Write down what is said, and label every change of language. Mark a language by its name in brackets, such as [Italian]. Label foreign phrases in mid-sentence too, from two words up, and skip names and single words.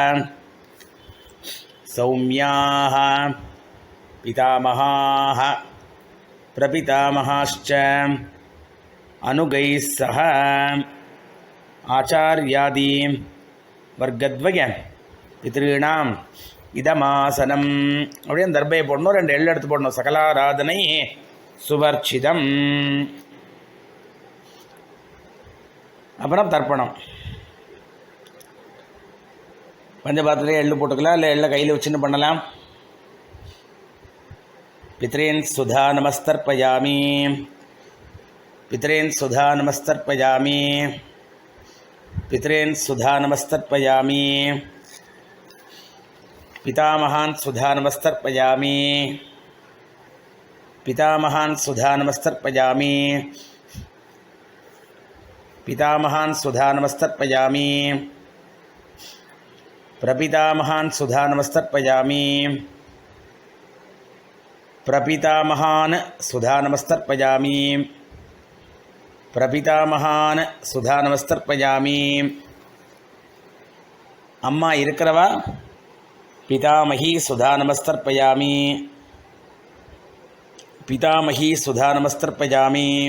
[Sanskrit] सौम्याः पितामहाः பிரபிதாமகாश्च अनुकैः सह आचार्यादि वर्गद्वय पितृणाम् इदमासनम्. [Tamil] அப்படியே அந்த தர்பையை போடணும். 2 எள்ளு எடுத்து போடணும். [Sanskrit] सकलाराधनैः स्वर्चितम्. [Tamil] அப்புறம் தர்ப்பணம். பஞ்சபாத்திரே எள்ளு போட்டுக்கலாம், இல்லை எள்ளை கையில் வச்சுன்னு பண்ணலாம். [Sanskrit] पितॄन् स्वधा नमस्तर्पयामि पितॄन् स्वधा नमस्तर्पयामि पितॄन् स्वधा नमस्तर्पयामि पितामहान् स्वधा नमस्तर्पयामि पितामहान् स्वधा नमस्तर्पयामि पितामहान् स्वधा नमस्तर्पयामि प्रपितामहान् स्वधा नमस्तर्पयामि प्रपितामहान् स्वधा नमस्तर्पयामि प्रपितामहान् स्वधा नमस्तर्पयामि. [Tamil] அம்மா இருக்கிறவா [Sanskrit] पितामही स्वधा नमस्तर्पयामि पितामही स्वधा नमस्तर्पयामि